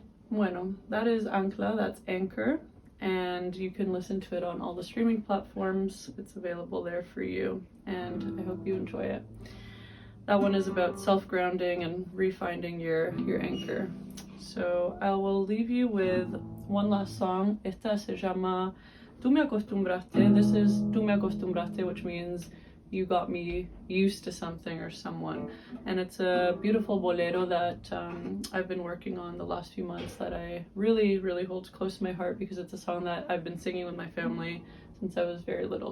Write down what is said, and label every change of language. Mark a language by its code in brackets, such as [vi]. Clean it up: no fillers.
[en] Bueno, that is Ancla, that's Anchor, and you can listen to it on all the streaming platforms. It's available there for you, and I hope you enjoy it. That one is about self-grounding and refinding your anchor. So I will leave you with one last song. [es] Esta se llama Tú me acostumbraste. [en] This is Tú me acostumbraste, which means you got me used to something or someone. And it's a beautiful bolero that I've been working on the last few months that I really, really hold close to my heart because it's a song that I've been singing with my family since I was very little.